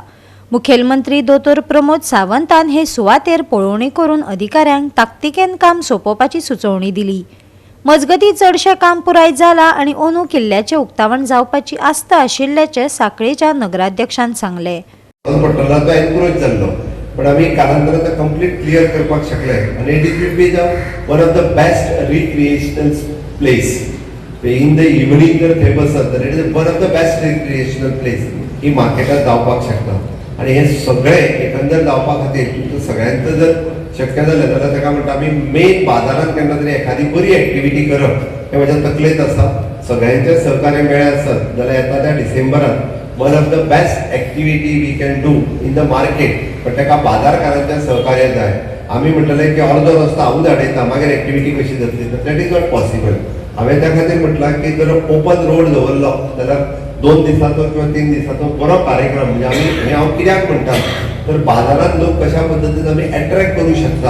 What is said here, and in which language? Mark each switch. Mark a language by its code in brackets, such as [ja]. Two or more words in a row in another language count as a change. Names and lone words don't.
[kok] मुखेलमंत्री दोतोर प्रमोद सावंतान हे सुवातेर पळोवणी करून अधिकाऱ्यांक ताकतिकेन काम सोंपोवपाची सुचोवणी दिली। मजगती चडशे काम पुराय जाला आणि अंदू किल्ल्याचे उक्तावण जावपाची आस्त आशिल्ल्याचे सांखळेच्या नगराध्यक्षान सांगले। पण आम्ही कालांतरान [en] complete clear [kok] करपाक शकले आणि [en] it will be the one of the best recreational place in the evening [kok] जर थंय बसत तर [en] it is one of the best recreational place [kok] ही मार्केटात जावपाक शकता। आणि हे सगळे एकंदर जावपा खातीर सगळ्यांचं जर शक्य जालें जाल्यार ताका म्हणटा आमी मेन बाजारांत केन्ना तरी एखादी बरी एक्टिविटी करप हे म्हज्या तकलेंत आसा। सगळ्यांचे सहकार्य मेळ्ळें आसत जाल्यार येता त्या डिसेंबरांत [en] one of the best activity we can do in the market, [kok] पण ताका बाजारकारांचें सहकार्य जाय। आमी म्हणटले की अर्दो रस्तो हांव धाडयता मागीर एक्टिविटी कशी जातली, तर [en] that is not possible. [kok] हांवें त्या खातीर म्हटलां की जर [en] open road [kok] दवरलो जाल्यार 2 दिसाचो किंवा 3 दिसाचो बरो कार्यक्रम म्हणजे आमी हांव कित्याक म्हणटा तर बाजारात लोक कशा पद्धतीन आमी अट्रॅक्ट करूं शकता।